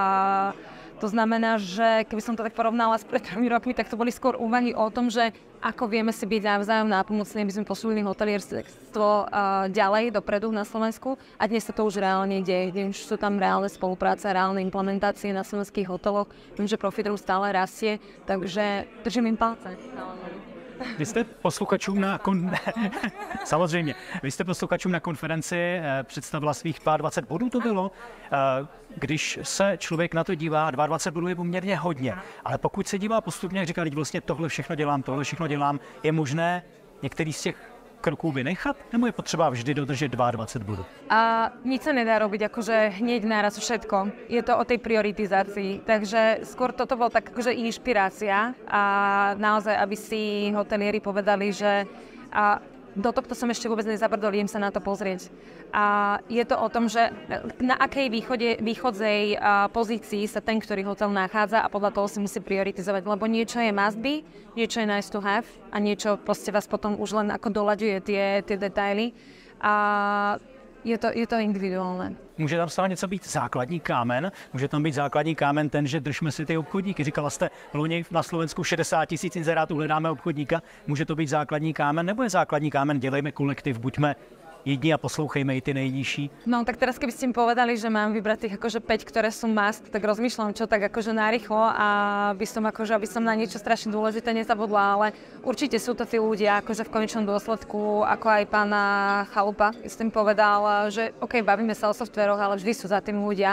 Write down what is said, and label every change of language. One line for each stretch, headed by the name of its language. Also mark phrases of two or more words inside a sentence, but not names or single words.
Slovak: To znamená, že keby som to tak porovnala s pred 3 rokmi, tak to boli skôr úvahy o tom, že ako vieme si byť navzájom nápomocní, aby sme posunuli hotelierstvo ďalej dopredu na Slovensku. A dnes sa to už reálne deje, už sú tam reálne spolupráce, reálne implementácie na slovenských hoteloch. Viem, že Profitrum stále rastie, takže držím im palce.
Czech: Vy jste posluchačům samozřejmě, vy jste posluchačům na konferenci představila svých 22 bodů, to bylo. Když se člověk na to dívá, 22 bodů je poměrně hodně, ale pokud se dívá postupně, jak říká, vlastně tohle všechno dělám, je možné některý z těch kroků vynechat, nebo je potřeba vždy dodržet 22 bodů?
Slovak: Nic sa nedá robiť akože hneď naraz všetko. Je to o tej prioritizácii, takže skôr toto bolo tak akože inšpirácia a naozaj, aby si hotelieri povedali, že do tohto som ešte vôbec nezabrdol, idem sa na to pozrieť. A je to o tom, že na akej východzej pozícii sa ten, ktorý hotel nachádza a podľa toho si musí prioritizovať, lebo niečo je
English: must be,
Slovak: niečo je
English: nice to have
Slovak: a niečo proste vás potom už len ako doľaďuje tie detaily. A je to individuálne.
Czech: Může tam stále něco být základní kámen? Může tam být základní kámen ten, že držme si ty obchodníky. Říkala jste, loni na Slovensku 60 000 inzerátů hledáme obchodníka. Může to být základní kámen? Nebo je základní kámen, dělejme kolektiv, buďme jedni a poslouchejme i ty nejnižší?
Slovak: No tak teraz keby ste mi povedali, že mám vybrať tých akože 5, ktoré sú must, tak rozmýšľam čo tak akože narýchlo a aby som na niečo strašne dôležité nezabudla, ale určite sú to tí ľudia, akože v konečnom dôsledku, ako aj pána Chalupa, som povedal, že OK, bavíme sa o softvéroch, ale vždy sú za tým ľudia.